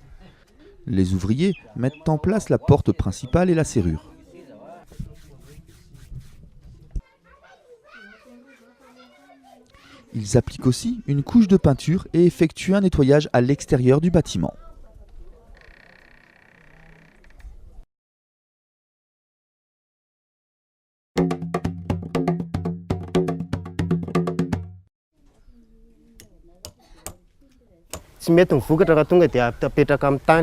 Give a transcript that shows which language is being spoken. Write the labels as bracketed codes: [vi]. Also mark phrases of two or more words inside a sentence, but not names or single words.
[fr] Les ouvriers mettent en place la porte principale et la serrure. Ils appliquent aussi une couche de peinture et effectuent un nettoyage à l'extérieur du bâtiment. [mg] Tsy mety mivokatra raha tonga dia apetraka amin'ny tany.